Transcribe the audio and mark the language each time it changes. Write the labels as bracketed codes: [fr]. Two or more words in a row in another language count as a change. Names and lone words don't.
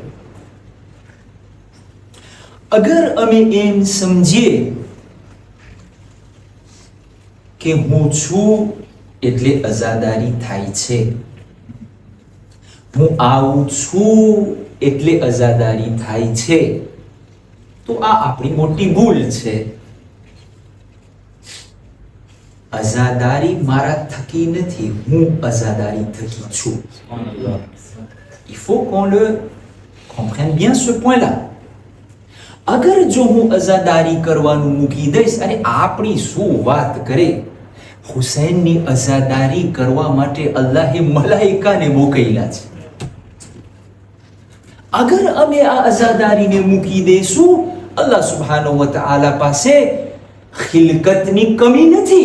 [gu] અગર અમે એમ સમજીએ કે હું છું એટલે આઝાદારી થાય છે, હું આવું છું એટલે આઝાદારી થાય છે, તો આ આપણી મોટી ભૂલ છે. આઝાદારી મારા થકી નથી, હું આઝાદારી થકી છું. [fr] Il faut qu'on le comprenne bien ce point-là. [gu] અગર જો હું આઝાદારી કરવાનું મૂકી દઈશ, અને આપણી શું વાત કરે, હુસૈનની આઝાદારી કરવા માટે અલ્લાહે મલાઈકાને મોકલ્યા છે. અગર અમે આ આઝાદારીને મૂકી દઈશું, [ar] الله سبحانه وتعالى [gu] પાસે ખિલકતની કમી નથી.